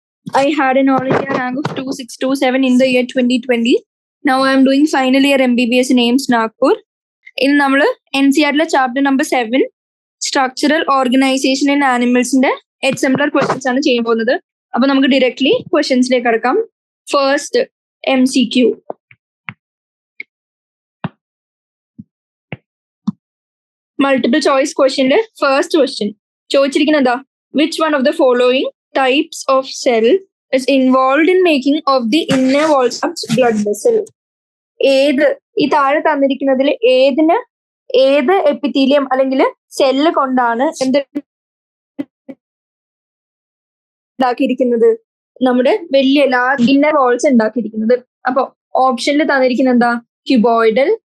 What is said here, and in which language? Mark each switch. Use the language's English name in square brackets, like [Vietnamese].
[English] I had an all India rank of 2627 in the year 2020. Now I am doing final year MBBS in AIMS Nagpur. [Malayalam] In നമ്മൾ NCERT chapter number 7 structural organisation in ആനിമൽസിന്റെ എക്സാംപ്ലർ questions ആണ് ചെയ്യാൻ പോകുന്നത്. അപ്പൊ നമുക്ക് directly ക്വസ്റ്റ്യൻസിലേക്ക് കടക്കാം. First MCQ. Multiple choice ക്വസ്റ്റ്യനില് first question ചോദിച്ചിരിക്കുന്നത് [English] which one of the following types of cell is involved in making of the inner walls of blood vessel? [Malayalam] ഏത് ഈ താഴെ തന്നിരിക്കുന്നതിൽ ഏത് എപ്പിത്തീലിയം അല്ലെങ്കിൽ സെല്ല് കൊണ്ടാണ് ഉണ്ടാക്കിയിരിക്കുന്നത്? നമ്മുടെ വലിയ ലാർജ് ഇന്നർ വാൾസ് ഉണ്ടാക്കിയിരിക്കുന്നത്. അപ്പൊ ഓപ്ഷനിൽ തന്നിരിക്കുന്ന എന്താ? ക്യൂബോയിഡൽ.